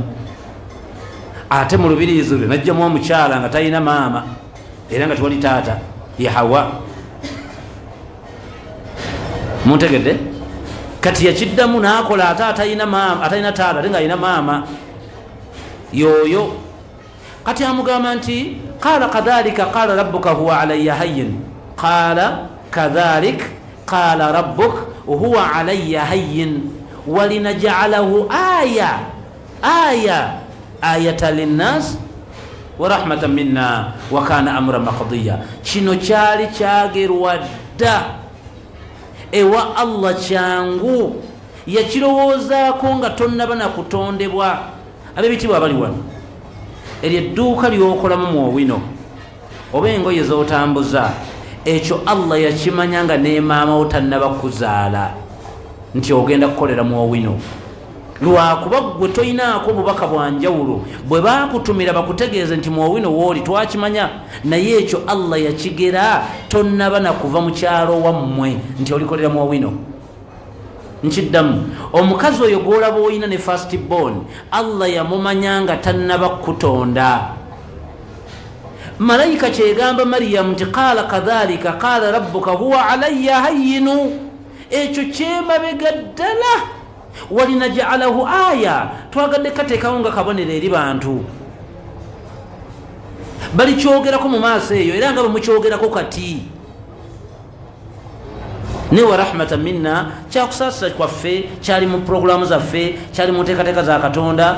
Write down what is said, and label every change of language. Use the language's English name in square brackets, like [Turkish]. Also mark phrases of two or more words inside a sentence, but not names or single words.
[Ganda] Ate mu lubiriizi lwe najjamu omukyala nga talina maama era nga tewali taata, ye Hawa. Muntegedde? Kati yakiddamu n'akola ate atalina taata ate nga alina maama yoyo. Kati amugamba nti [Arabic] قال كذلك قال ربك هو علي هين قال كذلك قال ربك هو علي هين ولنجعله آية للناس ورحمة منا وكان أمرا مقضيا. [Ganda] Kino kyali kyagerwa dda ewa Allah kyangu, yakirowoozaako nga tonnaba nakutondebwa. Ab'ebitibwa abali wano, eryo edduuka ly'okolamu muowino oba engoye z'otambuza, ekyo Allah yakimanya nga ne maama wo tannaba kuzaala nti ogenda kukolera muowino. Lwakuba gwe toyinaako bubaka bwa njawulo, bwe baakutumira bakutegeeze nti muowino wooli twakimanya, naye ekyo Allah yakigera tonnaba nakuva mu kyalo wammwe nti olikolera muowino. Nkiddamu, omukazi oyo gw'olaba oyina ne [English] first born, [Ganda] Allah yamumanya nga tannaba kutonda. Malayika kyegamba Mariyamu nti [Arabic] قال كذلك قال ربك هو علي هين, [Ganda] ekyo kyemabega ddala. [Arabic] ولنجعله آية, [Ganda] twagadde kateekawo nga kabonero eri bantu. Bali kyogerako mu maaso eyo era nga bamukyogerako kati. Ne [Arabic] ورحمة منا, [Ganda] kyakusaasira kwaffe, kyali mu puroguramu zaffe, kyali mu nteekateeka za Katonda.